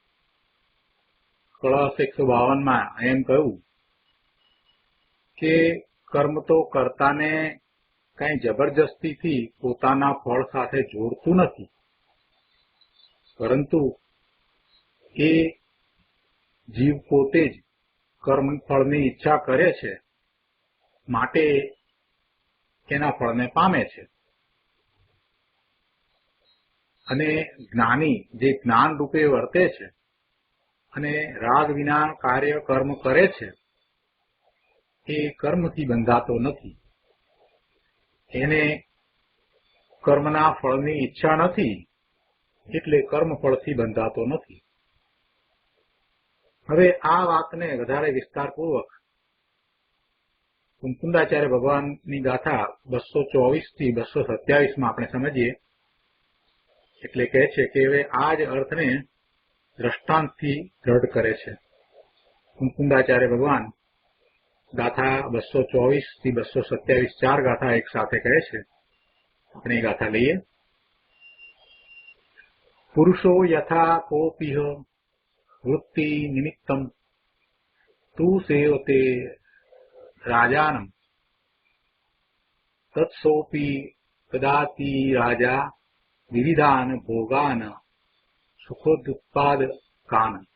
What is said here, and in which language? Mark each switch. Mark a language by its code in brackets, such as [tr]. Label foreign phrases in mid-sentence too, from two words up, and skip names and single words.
[gu] કળશ 152 માં એમ કહ્યું કે કર્મ તો કર્તાને કઈ જબરદસ્તીથી પોતાના ફળ સાથે જોડતું નથી, પરંતુ એ જીવ પોતે જ કર્મ ફળની ઇચ્છા કરે છે માટે એના ફળને પામે છે। અને જ્ઞાની જે જ્ઞાન રૂપે વર્તે છે અને રાગ વિના કાર્ય કર્મ કરે છે એ કર્મથી બંધાતો નથી। એને કર્મના ફળની ઇચ્છા નથી એટલે કર્મફળથી બંધાતો નથી। હવે આ વાતને વધારે વિસ્તારપૂર્વક કુંકુંદાચાર્ય ભગવાનની ગાથા 224 થી 227 માં આપણે સમજીએ। એટલે કહે છે કે હવે આ જ અર્થને દ્રષ્ટાંતથી દ્રઢ કરે છે। કુંકુંદાચાર્ય ભગવાન ગાથા 224 થી 227 ચાર ગાથા એક સાથે કહે છે। આપણે એ ગાથા લઈએ। [sa] पुरुषो यथा कोपिह वृत्ति निमित्तम तु सेवते राजानम तत्सोपि ददाति राजा विविधान भोगान सुखोदुत्पादकान।